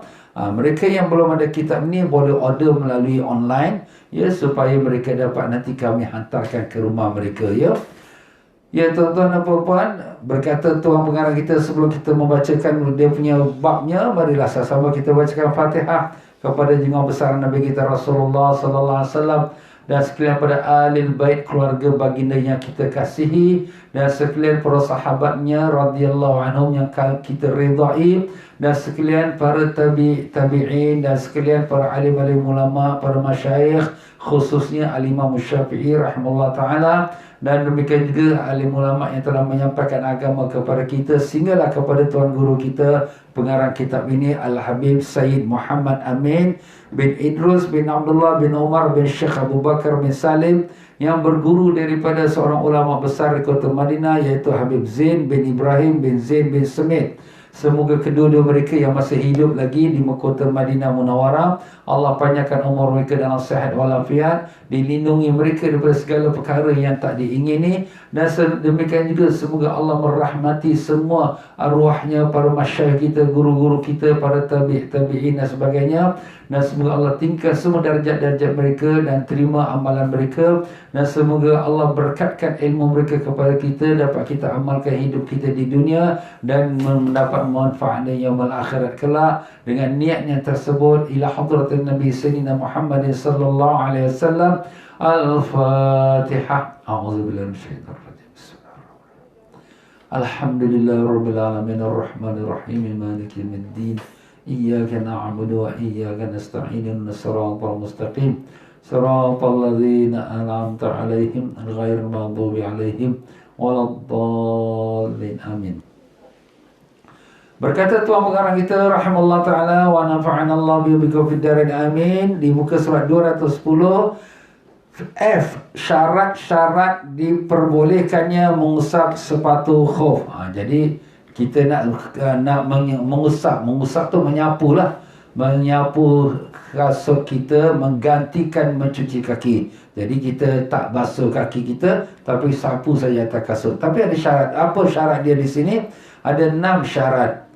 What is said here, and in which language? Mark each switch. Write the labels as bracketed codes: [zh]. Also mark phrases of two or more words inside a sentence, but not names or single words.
[ms] Mereka yang belum ada kitab ini boleh order melalui online ya, supaya mereka dapat nanti kami hantarkan ke rumah mereka ya. Ya tuan-tuan dan puan-puan, berkata tuan pengarang kita sebelum kita membacakan dia punya babnya, marilah sama-sama kita bacakan Fatihah kepada junjungan besar Nabi kita Rasulullah [ar] صلى الله عليه وسلم [ms] dan sekalian pada alil bait, keluarga baginda yang kita kasihi, dan sekalian para sahabatnya [ar] رضي الله عنهم [ms] yang kita ridai, dan sekalian para tabi'in, dan sekalian para alim-alim ulama, para masyayikh, khususnya Al-Imam Syafi'i [ar] رحمه الله تعالى, [ms] dan demikian juga alim ulama yang telah menyampaikan agama kepada kita, sehinggalah kepada tuan guru kita pengarang kitab ini Al-Habib Sayyid Muhammad Amin bin Idrus bin Abdullah bin Umar bin Syekh Abu Bakar bin Salim, yang berguru daripada seorang ulama besar di kota Madinah, iaitu Habib Zain bin Ibrahim bin Zain bin Semit. Semoga kedua-dua mereka yang masih hidup lagi di kota Madinah Munawarah, Allah panjangkan umur mereka dalam sihat walafiat, dilindungi mereka daripada segala perkara yang tak diingini, dan demikian juga semoga Allah merahmati semua arwahnya, para masyayikh kita, guru-guru kita, para tabi'in dan sebagainya, dan semoga Allah tingkatkan semua darjat-darjat mereka dan terima amalan mereka, dan semoga Allah berkatkan ilmu mereka kepada kita, dapat kita amalkan hidup kita di dunia dan mendapat manfaat di [ar] يوم الآخرة [ms] kelak. Dengan niatnya tersebut, [ar] إلى حضرة النبي سيدنا محمد صلى الله عليه وسلم. Al-Fatihah. أعوذ بالله من الشيطان الرجيم. بسم الله الرحمن الرحيم. الحمد لله رب العالمين الرحمن الرحيم مالك يوم الدين. إياك نعبد وإياك نستعين اهدنا الصراط المستقيم. صراط الذين أنعمت عليهم غير المغضوب عليهم ولا الضالين. [ms] Amin. Berkata Tuan Pengarang kita [ar] رحمه الله تعالى ونفعنا الله به في الدارين آمين, [ms] di muka surat 210 F, syarat-syarat diperbolehkannya mengusap sepatu khuf. Jadi kita nak mengusap tu menyapulah, menyapu kasut kita, menggantikan mencuci kaki. Jadi kita tak basuh kaki kita, tapi sapu saja atas kasut. Tapi ada syarat. Apa syarat dia di sini? Ada 6 syarat.